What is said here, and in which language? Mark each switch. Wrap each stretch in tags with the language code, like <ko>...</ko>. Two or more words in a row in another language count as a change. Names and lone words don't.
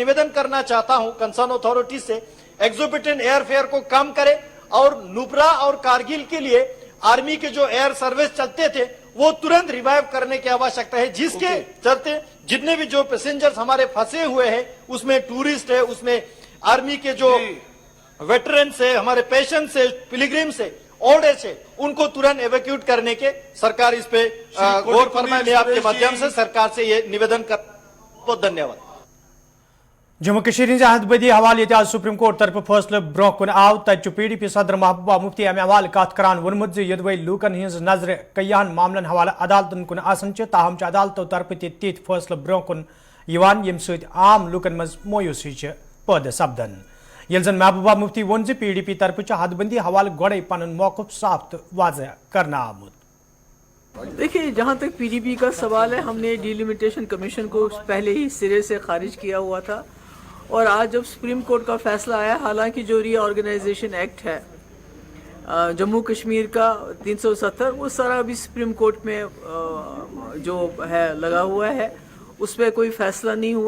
<hi>निवेदन करना चाहता हूं,</hi> <en>concern authority</en> <hi>से,</hi> <en>exorbitant air fare</en> <hi>को कम करे और नुब्रा और कारगिल के लिए आर्मी के जो</hi> <en>air service</en> <hi>चलते थे वो तुरंत रिवाइव करने की आवश्यकता है, जिसके चलते जितने भी जो पैसेंजर्स हमारे फंसे हुए हैं, उसमें टूरिस्ट है, उसमें आर्मी के जो वेटरन्स है, हमारे पेशेंट्स है, पिलग्रिम्स है, ओल्ड एज है, उनको तुरंत एवैक्यूट करने के सरकार इस पे गौर फरमाए। मैं आपके माध्यम से सरकार से ये निवेदन कर, बहुत धन्यवाद।</hi> <ks>जम्मू कश्मीर हिंज हदबदी हवाले आज सुप्रीम कोर्ट तरफ फैसले ब्रोह कुन आव तत पीडीपी सदर महबूबा मुफ्ती अमे हवाले कत करान वोनमुत यदवे लूकन हिंज नजर कईयान मामलन हवाले अदालतन कुन आसन ताहम अदालतों तरफ तिथ फैसले ब्रोह कुन यम सत आम लूकन मज मोयूसी पैदा सपदन ये जन महबूबा मुफ्ती वोन पीडीपी तरफ हदबंदी हवाले गोड़े पन मौकूफ साफ तो वाजह करना आमुत।</ks> <hi>देखिए, जहाँ तक पीडीपी का सवाल है, हमने</hi> <en>delimitation commission</en> <hi>को पहले ही सिरे से खारिज किया हुआ था और आज जब सुप्रीम कोर्ट का फैसला आया, हालांकि जो</hi> <en>reorganisation act</en> <hi>है जम्मू कश्मीर का 370 वो सारा अभी सुप्रीम कोर्ट में जो है लगा हुआ है, उस पर कोई फैसला नहीं हुआ।</hi>